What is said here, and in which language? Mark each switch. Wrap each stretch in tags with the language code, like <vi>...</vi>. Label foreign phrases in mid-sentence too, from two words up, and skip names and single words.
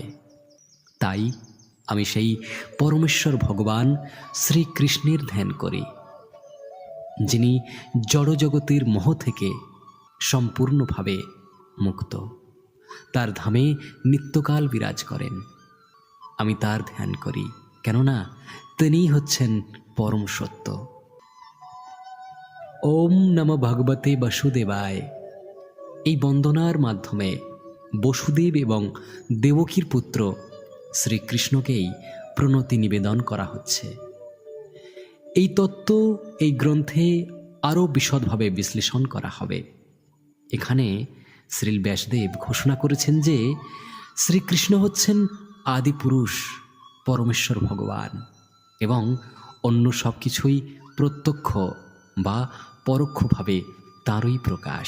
<bn>তাই আমি সেই পরমেশ্বর ভগবান শ্রীকৃষ্ণের ধ্যান করি, যিনি জড়জগতের মোহ থেকে সম্পূর্ণভাবে মুক্ত। তার ধামে নিত্যকাল বিরাজ করেন। আমি তার ধ্যান করি, কেননা তিনিই হচ্ছেন পরম সত্য।</bn> <sa>ওম নমঃ ভগবতে বাসুদেবায়।</sa> <bn>এই বন্দনার মাধ্যমে বসুদেব এবং দেবকীর পুত্র শ্রীকৃষ্ণকেই প্রণতি নিবেদন করা হচ্ছে। এই তত্ত্ব এই গ্রন্থে আরও বিশদভাবে বিশ্লেষণ করা হবে। এখানে শ্রীল ব্যাসদেব ঘোষণা করেছেন যে শ্রীকৃষ্ণ হচ্ছেন আদিপুরুষ, পরমেশ্বর ভগবান এবং অন্য সব কিছুই প্রত্যক্ষ বা পরোক্ষভাবে তাঁরই প্রকাশ।</bn>